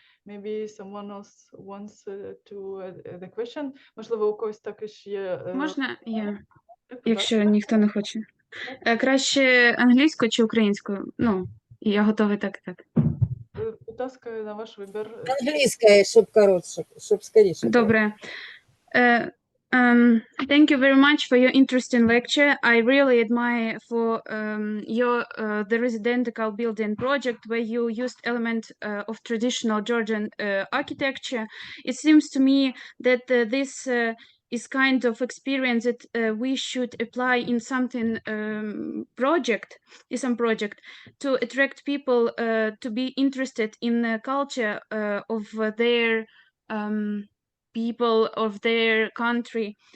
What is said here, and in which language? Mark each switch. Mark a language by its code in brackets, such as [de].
[en] Maybe someone else wants to add a question. [uk] Можливо, у когось також є... Можна я, Так, якщо ніхто не хоче? Краще англійською чи українською? Ну, я готовий так. будь ласка, на ваш вибір. Англійська, щоб коротше, щоб скоріше. Добре. [en] Thank you very much for your interesting lecture. I really admire for your the residential building project where you used element of traditional Georgian architecture. It seems to me that this is kind of experience that we should apply in something some project to attract people to be interested in the culture of their people of their country.